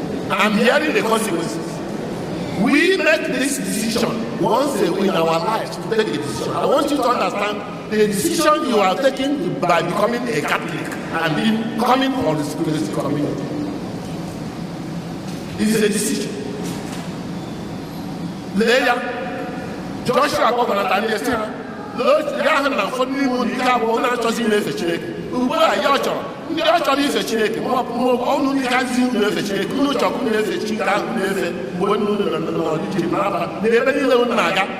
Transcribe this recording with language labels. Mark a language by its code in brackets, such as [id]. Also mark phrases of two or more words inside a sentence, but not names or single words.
[en] I'm bearing the consequences. We make this decision once a week in our lives to take a decision. I want you to understand the decision you are taking by becoming a Catholic and being, coming for the spiritual community. It's a decision. [ig] Lee ya, Joshua kpọkọnata ndị esi ha, lee ya ahụ na ụfọdụ n'ime unu ike abụọ unu achọzi ime efe Chineke. Ugbu a, ya ọ chọrọ, ndị ọ chọrọ ife Chineke, ma ọ bụ, ma ọ bụ, unu ike azịghị unu efe Chineke, unu chọrọ unu efe Chineke ahụ unu efe mgbe unu nọ, nọ, nọ, nọ n'Ijipt, n'Aba, n'ebe niile unu na-aga.